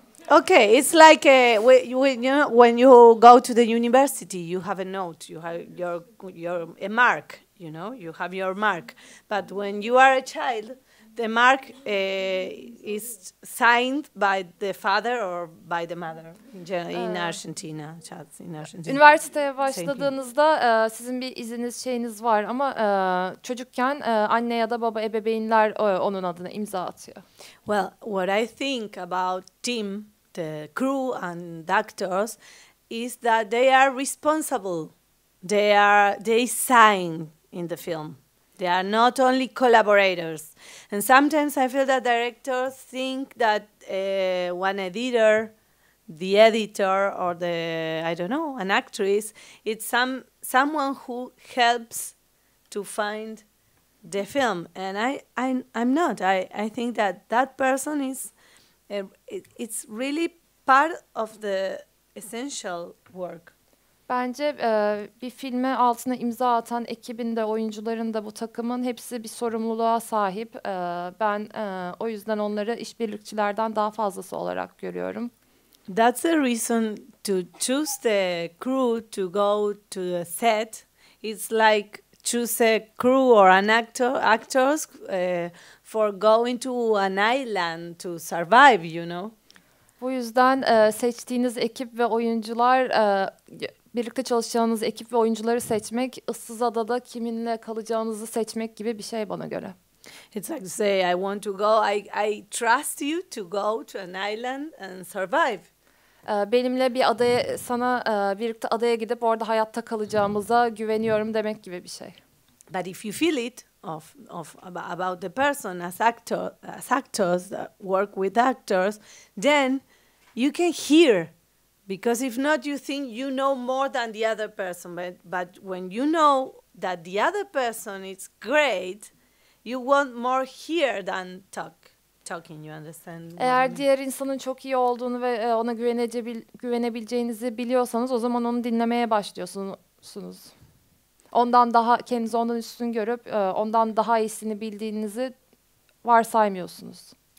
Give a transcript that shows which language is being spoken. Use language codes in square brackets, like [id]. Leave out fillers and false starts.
[en] Okay, it's like you know, when you go to the university, you have a note, you have a mark, you know, you have your mark. But when you are a child, the mark is signed by the father or by the mother in Argentina. [tr] Üniversiteye başladığınızda sizin bir şeyiniz var ama çocukken anne ya da baba ebeveynler onun adına imza atıyor. [en] Well, what I think about the crew and actors is that they are responsible. They sign in the film. They are not only collaborators. And sometimes I feel that directors think that one editor, the editor, or an actress, it's someone who helps to find the film. And I'm not. I think that person is, it's really part of the essential work. [tr] Bence bir filme altına imza atan ekibin de oyuncuların da bu takımın hepsi bir sorumluluğa sahip. Ben o yüzden onları işbirlikçilerden daha fazlası olarak görüyorum. [en] That's the reason to choose the crew to go to the set. It's like choose a crew or an actors for going to an island to survive, you know. [tr] Bu yüzden seçtiğiniz ekip ve oyuncular, birlikte çalışacağınız ekip ve oyuncuları seçmek, ıssız adada kiminle kalacağınızı seçmek gibi bir şey bana göre. [en] It's like to say, I want to go, I trust you to go to an island and survive. [tr] Benimle bir adaya, birlikte adaya gidip orada hayatta kalacağımıza güveniyorum demek gibi bir şey. [en] But if you feel it about the person as actors that work with actors, then you can hear. Because if not, you think you know more than the other person. But when you know that the other person is great, you want more hear than talking. You understand? [tr] Eğer diğer insanın çok iyi olduğunu ve ona güvenebileceğinizi biliyorsanız, o zaman onu dinlemeye başlıyorsunuz. Kendinizi ondan üstün görüp ondan daha iyisini bildiğinizi varsaymıyorsunuz.